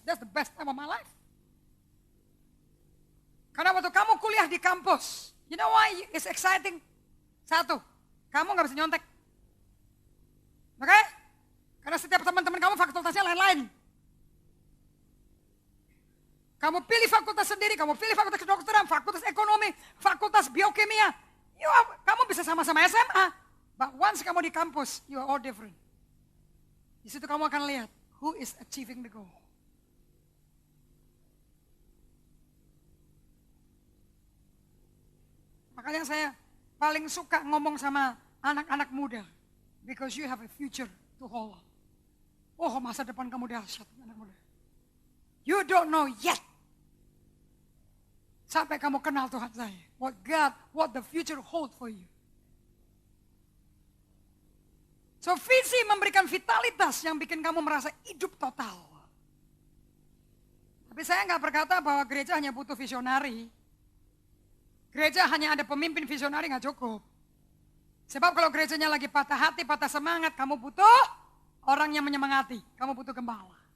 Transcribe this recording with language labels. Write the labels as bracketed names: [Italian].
[English] That's the best time of my life. [Indonesian] Karena waktu kamu kuliah di kampus, [English] you know why it's exciting? [Indonesian] Satu, kamu nggak bisa nyontek. Oke? Karena setiap teman-teman kamu fakultasnya lain-lain. Kamu pilih fakultas sendiri, kamu pilih fakultas kedokteran, fakultas ekonomi, fakultas biokimia. Kamu bisa sama-sama SMA. [English] But once [Indonesian] kamu di kampus, [English] you are all different. [Indonesian] Di situ kamu akan lihat [English] who is achieving the goal. [Indonesian] Makanya saya paling suka ngomong sama anak-anak muda. [English] Because you have a future to hold. [Indonesian] Oh, masa depan kamu dahsyat, anak muda. [English] You don't know yet. [Indonesian] Sampai kamu kenal Tuhan saya. [English] What the future hold for you. [Indonesian] So visi memberikan vitalitas yang bikin kamu merasa hidup total. Tapi saya nggak berkata bahwa gereja hanya butuh visionari. Gereja hanya ada pemimpin visionari nggak cukup. Sebab kalau gerejanya lagi patah hati, patah semangat, kamu butuh orang yang menyemangati. Kamu butuh gembala.